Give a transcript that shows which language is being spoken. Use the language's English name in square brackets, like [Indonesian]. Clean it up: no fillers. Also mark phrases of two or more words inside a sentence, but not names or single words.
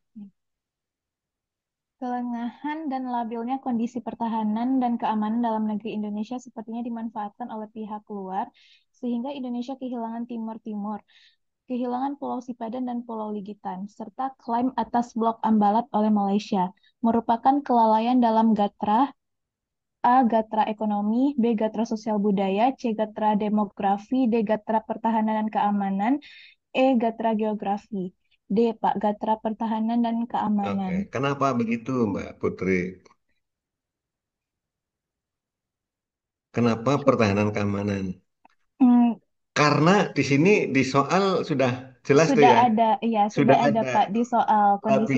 [Indonesian] Kelengahan dan labilnya kondisi pertahanan dan keamanan dalam negeri Indonesia sepertinya dimanfaatkan oleh pihak luar, sehingga Indonesia kehilangan Timur Timur, kehilangan Pulau Sipadan dan Pulau Ligitan, serta klaim atas Blok Ambalat oleh Malaysia, merupakan kelalaian dalam Gatra, A. Gatra ekonomi, B. Gatra sosial budaya, C. Gatra demografi, D. Gatra pertahanan dan keamanan, E. Gatra geografi. D. Pak, Gatra pertahanan dan Oke, keamanan. kenapa begitu Mbak Putri? Kenapa pertahanan keamanan? Hmm, Karena di sini di soal sudah jelas tuh sudah ya, ada, ya, sudah sudah ada ada Pak di soal kondisi